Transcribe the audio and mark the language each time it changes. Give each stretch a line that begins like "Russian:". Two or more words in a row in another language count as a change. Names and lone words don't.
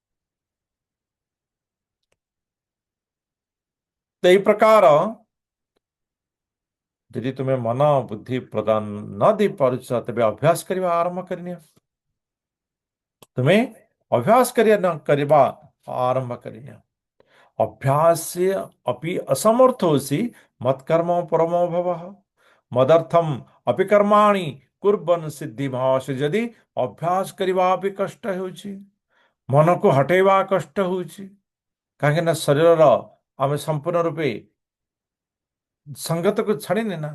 Odia: ତ ଏଇ ପ୍ରକାର ଯଦି ତୁମେ ମନ ବୁଦ୍ଧି ପ୍ରଦାନ ନ ଦେଇପାରୁଛ, ତେବେ ଅଭ୍ୟାସ କରିବା ଆରମ୍ଭ କରିନିଅ। ତୁମେ ଅଭ୍ୟାସ କରିବା ଆରମ୍ଭ କରିନିଅ।
Sanskrit: ଅଭ୍ୟାସ अपि असमर्थोऽसि मत्कर्म परमो भवः ମଦର୍ଥମ ଅପି କର୍ମାଣି କୁର୍ବନ୍ ସିଦ୍ଧି ମହାସ।
Odia: ଯଦି ଅଭ୍ୟାସ କରିବା ବି କଷ୍ଟ ହେଉଛି, ମନକୁ ହଟେଇବା କଷ୍ଟ ହେଉଛି, କାହିଁକି ନା ଶରୀରର ଆମେ ସମ୍ପୂର୍ଣ୍ଣ ରୂପେ ସଙ୍ଗତକୁ ଛାଡ଼ିନେ ନା।